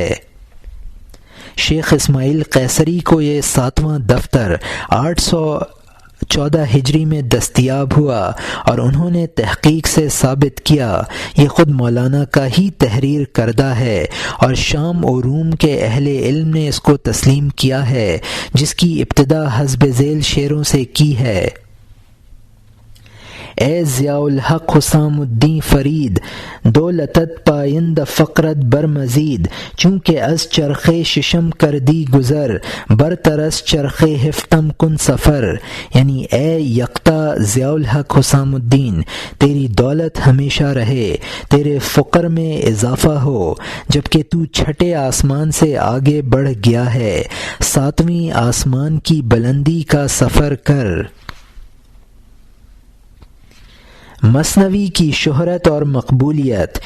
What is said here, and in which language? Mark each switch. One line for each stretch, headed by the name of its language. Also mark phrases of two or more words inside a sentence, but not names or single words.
Urdu: شیخ اسماعیل قیصری کو یہ 7واں دفتر 814 ہجری میں دستیاب ہوا اور انہوں نے تحقیق سے ثابت کیا یہ خود مولانا کا ہی تحریر کردہ ہے اور شام و روم کے اہل علم نے اس کو تسلیم کیا ہے، جس کی ابتدا حسب ذیل شعروں سے کی ہے:
Persian: اے ضیاء الحق حسام الدین فرید، دولتت پائند فقرت بر مزید، چونکہ از چرخ ششم کردی گزر، برترس چرخ ہفتم کن سفر۔
Urdu: یعنی اے یکتا ضیاء الحق حسام الدین، تیری دولت ہمیشہ رہے، تیرے فقر میں اضافہ ہو، جبکہ تو چھٹے آسمان سے آگے بڑھ گیا ہے، 7ویں آسمان کی بلندی کا سفر کر۔ مثنوی کی شہرت اور مقبولیت۔